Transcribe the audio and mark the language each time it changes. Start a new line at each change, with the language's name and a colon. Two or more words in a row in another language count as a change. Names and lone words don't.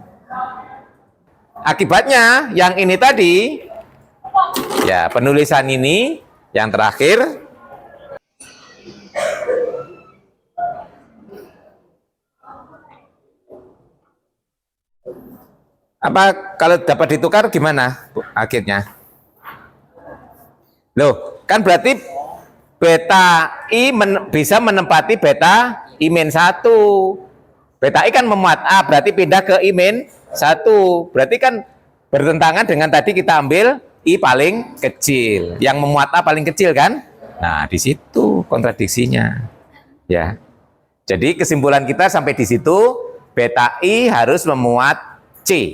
Indonesian: Akibatnya yang ini tadi, ya penulisan ini yang terakhir, apa kalau dapat ditukar gimana akhirnya? Loh, kan berarti beta I bisa menempati beta I-1. Beta I kan memuat A, berarti pindah ke I-1. Berarti kan bertentangan dengan tadi kita ambil I paling kecil. Yang memuat A paling kecil kan? Nah, di situ kontradiksinya. Ya. Jadi kesimpulan kita sampai di situ, beta I harus memuat C.